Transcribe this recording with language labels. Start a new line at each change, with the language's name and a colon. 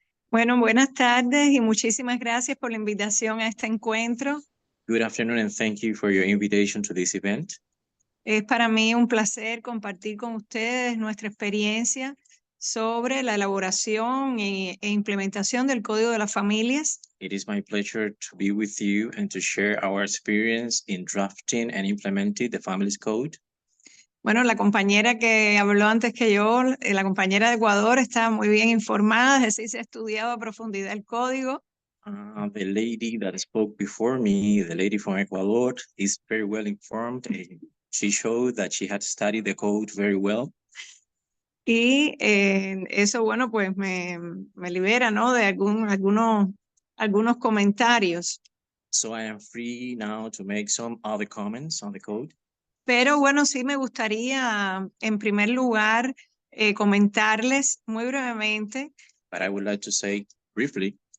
Spanish: Bueno, buenas tardes y muchísimas gracias por la invitación a este encuentro.
English: Good afternoon and thank you for your invitation to this event.
Spanish: Es para mí un placer compartir con ustedes nuestra experiencia sobre la elaboración e implementación del Código de las Familias.
English: It is my pleasure to be with you and to share our experience in drafting and implementing the Families Code.
Spanish: Bueno, la compañera que habló antes que yo, la compañera de Ecuador, está muy bien informada, es decir, se ha estudiado a profundidad el código.
English: The lady that spoke before me, the lady from Ecuador, is very well informed. She showed that she had studied the code very well.
Spanish: Y eso, bueno, pues me libera, ¿no? De algunos comentarios.
English: So I am free now to make some other comments on the code.
Spanish: Pero bueno, sí me gustaría, en primer lugar, comentarles muy brevemente.
English: But I would like to say briefly.